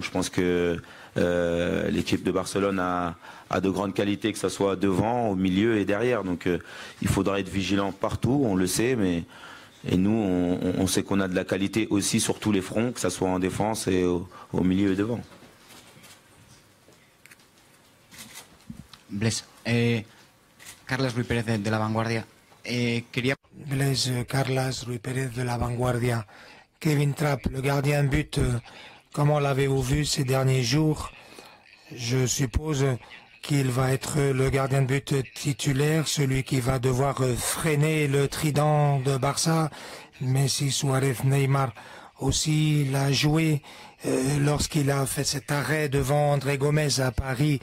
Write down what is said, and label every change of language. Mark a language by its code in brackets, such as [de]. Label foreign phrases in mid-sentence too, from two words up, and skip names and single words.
[fr] Je pense que l'équipe de Barcelone a de grandes qualités, que ce soit devant, au milieu et derrière. Donc il faudra être vigilant partout, on le sait, et nous, on sait qu'on a de la qualité aussi sur tous les fronts, que ce soit en défense et au milieu et devant. Blaise, Carlos Ruiz Pérez de La Vanguardia. Blaise, Carlos Ruiz Pérez de La Vanguardia. Kevin Trapp, le gardien de but, comment l'avez-vous vu ces derniers jours? Je suppose qu'il va être le gardien de but titulaire, celui qui va devoir freiner le trident de Barça, Messi, Suarez, Neymar aussi l'a joué lorsqu'il a fait cet arrêt devant André Gomez à Paris.